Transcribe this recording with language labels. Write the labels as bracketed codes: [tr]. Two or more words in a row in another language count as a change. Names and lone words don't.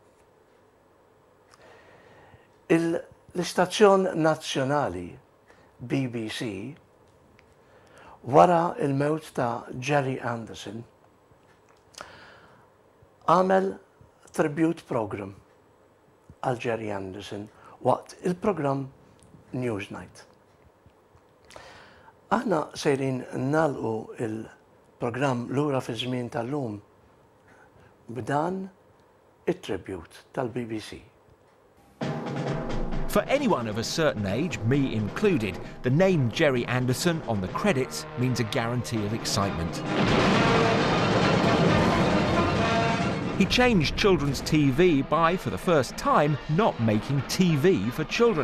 [mt] L-istazzjon nazzjonali BBC wara il-mewt ta' Gerry Anderson għamel [en] tribute program [mt] għal Gerry Anderson waqt il-program Newsnight. Aħna sejrin nalqu il-program Lura Fiz-Zmien tal-lum b'dan it-tribute tal-BBC. [en] For anyone of a certain age, me included, the name Gerry Anderson on the credits means a guarantee of excitement. He changed children's TV by, for the first time, not making TV for children.